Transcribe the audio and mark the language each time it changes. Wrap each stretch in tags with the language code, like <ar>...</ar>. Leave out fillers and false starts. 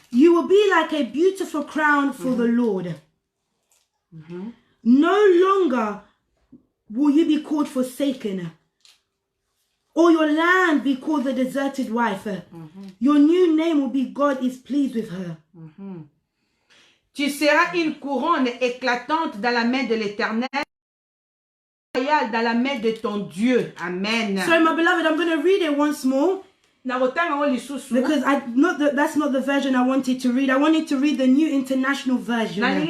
<en>You will be like a beautiful crown for the Lord. No longer will you be called forsaken, or your land be called the deserted wife. Your new name will be God is pleased with her.</en> <fr>Tu seras une couronne éclatante dans la main de l'Éternel, royale dans la main de ton Dieu. Amen.</fr> <en>So, my beloved, I'm going to read it once more. Because that's not the version I wanted to read. I wanted to read the New International Version.</en>